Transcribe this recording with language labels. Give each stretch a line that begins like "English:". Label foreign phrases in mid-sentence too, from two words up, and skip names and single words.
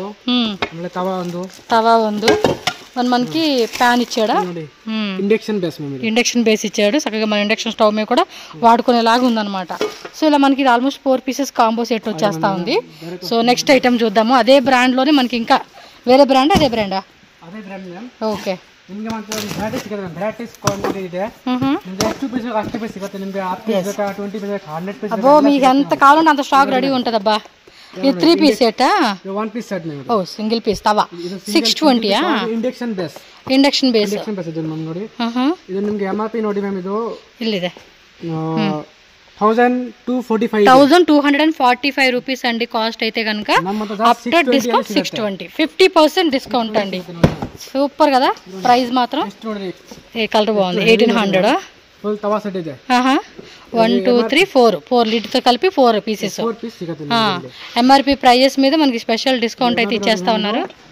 Telugu: తవా ఉంది మనకి ప్యాన్ ఇచ్చాడా
English: induction base
Telugu: ఇచ్చాడు చక్కగా మన
English: induction stove
Telugu: మీద కూడా వాడుకునేలాగా ఉందన్నమాట సో ఇలా మనకి ఇది
English: almost 4 pieces combo set
Telugu: వచ్చేస్తా ఉంది
English: so next item
Telugu: చూద్దాము అదే బ్రాండ్ లోనే మనకి ఇంకా వేరే బ్రాండ్ అదే బ్రాండా ఓకే అబ్బో మీకు ఎంత కావాలంటే అంత స్టాక్ రెడీ ఉంటుంది అబ్బా ఇది 3
English: piece set 1 piece set
Telugu: ఓ
English: single piece
Telugu: తవా 620
English: induction base
Kannada: ಇದು ನೋಡಿ ಇದು ನಿಮಗೆ MRP ನೋಡಿ ಮ್ಯಾಮ್ ಇದು ಇಲ್ಲಿದೆ 1245
Telugu: రూపీస్ అండి కాస్ట్ అయితే కనుక
English: after discount
Telugu: 620 50% డిస్కౌంట్ అండి సూపర్ కదా ప్రైస్ మాత్రం ఏ కలర్ బాగుంది 1800 ఫుల్ తవా సెట్ ಇದೆ 1 2 3 4 లిడ్ తో కలిపి 4 పీసెస్
English: MRP prices
Telugu: మీద మనకి
English: special discount
Telugu: అయితే ఇచ్చేస్తా ఉన్నారు